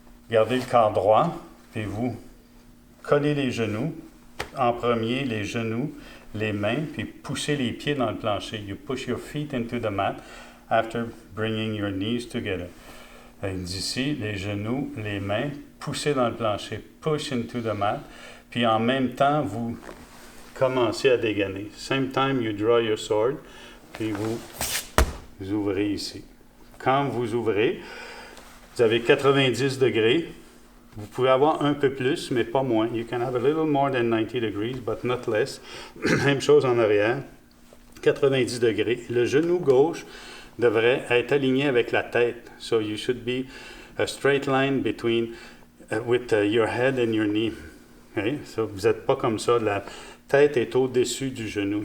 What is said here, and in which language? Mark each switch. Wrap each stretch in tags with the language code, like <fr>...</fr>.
<fr>Gardez le corps droit, puis vous collez les genoux, en premier les genoux, les mains, puis poussez les pieds dans le plancher.</fr> <en>You push your feet into the mat after bringing your knees together.</en> <fr>D'ici, les genoux, les mains, poussez dans le plancher,</fr> <en>push into the mat,</en> <fr>puis en même temps, vous commencez à dégainer.</fr> <en>Same time, you draw your sword,</en> <fr>puis vous ouvrez ici. Quand vous ouvrez, vous avez 90 degrés. Vous pouvez avoir un peu plus, mais pas moins.</fr> <en>You can have a little more than 90 degrees, but not less.</en> <fr>Même chose en arrière, 90 degrés. Le genou gauche devrait être aligné avec la tête.</fr> <en>So you should be a straight line between with your head and your knee. Okay?</en> <fr>So vous n'êtes pas comme ça. La tête est au-dessus du genou.</fr>